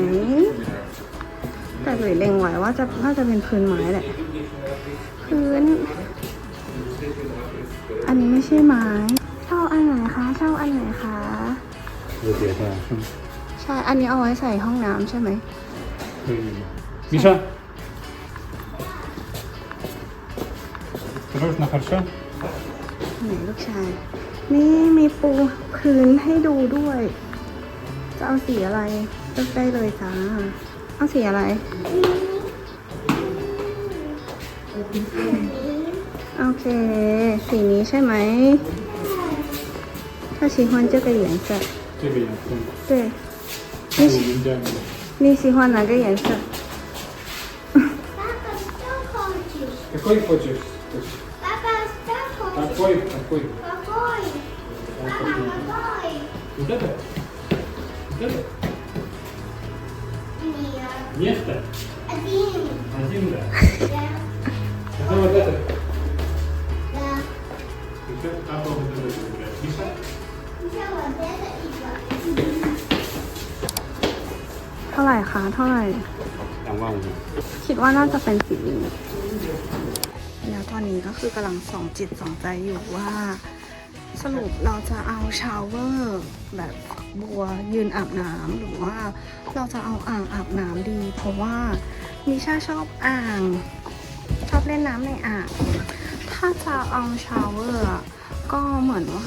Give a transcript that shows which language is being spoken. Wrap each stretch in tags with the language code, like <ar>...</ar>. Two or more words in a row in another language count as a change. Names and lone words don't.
<th>แต่หลุยเล็งไว้ว่าน่าจะเป็นพื้นไม้แหละพื้น อันนี้ไม่ใช่ไม้เช่าอันไหนคะเช่าอันไหนคะ</th> <ru>Вот это.</ru> <th>ใช่ อันนี้เอาไว้ใส่ห้องน้ำใช่ไหม</th> <ru>Миша. Осторожно, хорошо?</ru> <th>ไหนลูกชาย นี่มีปูพื้นให้ดูด้วย จะเอาสีอะไรเลือกได้เลยจ้า เอาสีอะไร โอเค สีนี้ใช่ไหม ถ้า</th> <zh>喜欢这个颜色这个颜色。对我们家没有。你喜欢哪个颜色</zh> <ru>Папа, что хочешь? Какой хочешь? Папа, что хочешь? Какой? Какой? Какой? Папа, какой? Вот это? Вот это? Нет. Место? Один. Один, да. Да. Это вот это. Да. Еще папа вот это выбирает. Миша? Еще вот это и вот.</ru> <th>เท่าไหร่คะ เท่าไหร่ 25000. คิดว่าน่าจะเป็นสีนี้แล้วตอนนี้ก็คือกำลังส่องจิตส่องใจอยู่ว่า สรุปเราจะเอาชาวเวอร์แบบบัวยืนอาบน้ำหรือว่าเราจะเอาอ่างอาบน้ำดี เพราะว่ามิชาชอบอ่าง ชอบเล่นน้ำในอ่าง ถ้าจะเอาชาวเวอร์อะก็เหมือนว่า</th>